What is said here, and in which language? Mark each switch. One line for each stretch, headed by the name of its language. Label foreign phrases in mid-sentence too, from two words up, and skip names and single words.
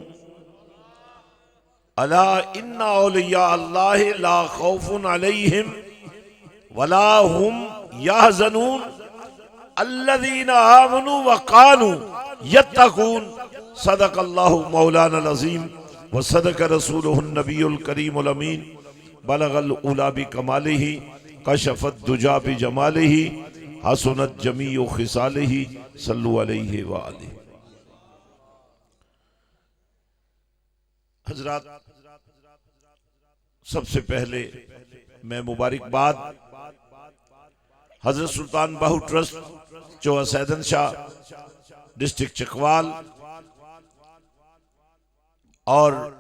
Arabic: ألا إن أولياء الله لا خوف عليهم ولا هم يحزنون الذين آمنوا وكانوا يتقون. صدق الله مولانا العظيم وصدق رسوله النبي الكريم الأمين. بلغ العلى بكماله كشف الدجى بجماله حسنت جميع خصاله صلوا عليه وآله.
Urdu: حضرات، سب سے پہلے میں مبارکباد حضرت سلطان باہو ٹرسٹ، چوہا سیدن شاہ، ڈسٹرکٹ چکوال، اور